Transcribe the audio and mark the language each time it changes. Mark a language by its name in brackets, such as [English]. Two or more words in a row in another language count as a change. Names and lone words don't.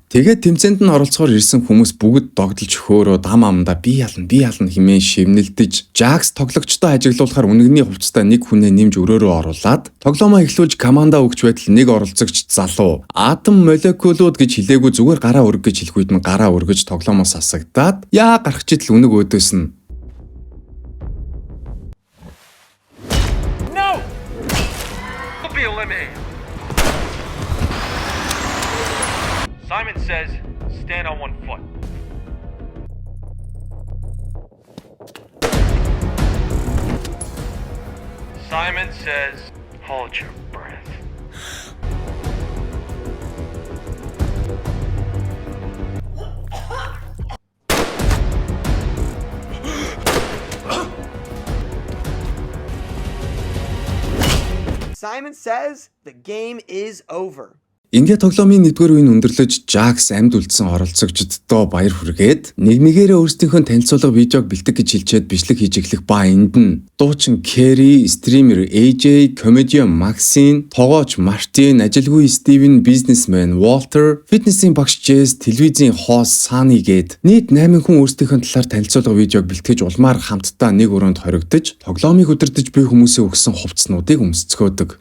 [Mongolian] Тэгээд тэмцээнд нь оролцохоор ирсэн хүмүүс бүгд догдолж хөөрөө дам амдаа би ялна хэмээн шивнэлдэж Jax тоглогчтой ажиглуулахаар үнэгний хувцастай нэг хүнээ нэмж өрөөрөө оруулаад тоглоомоо эхлүүлж командаа өгч байтал нэг оролцогч залуу атом молекулууд гэж хэлээгүй зүгээр гараа өрг гэж хэлэх үед нь гараа өргөж тоглоомоос асагдаад яа гарах чидэл үнэг өөдөөс нь [English] Simon says, stand on one foot. Simon says, hold your breath. Simon says, the game is over. [Mongolian] Ингээд тоглоомын 1-р үеийг өндөрлөж Jax амьд үлдсэн оролцогчдод баяр хүргээд нэгнийгээрээ өөрсдийнхөө танилцуулга видеог бэлтгэх гэж хэлчихэд бичлэг хийж эхлэх ба энд нь дуучин Kerry, стример AJ, комедиан Maxine, тогооч Martin, ажилгүй Steven, бизнесмен Walter, фитнесийн багш Jess, телевизийн хост Sunny гээд нийт 8 хүн өөрсдийнхөө талаар танилцуулга видеог бэлтгэж улмаар хамтдаа нэг өрөөнд хоригдож тоглоомыг удирдах буй хүмүүсээ өгсөн хувцснуудыг өмсцгөөдөг.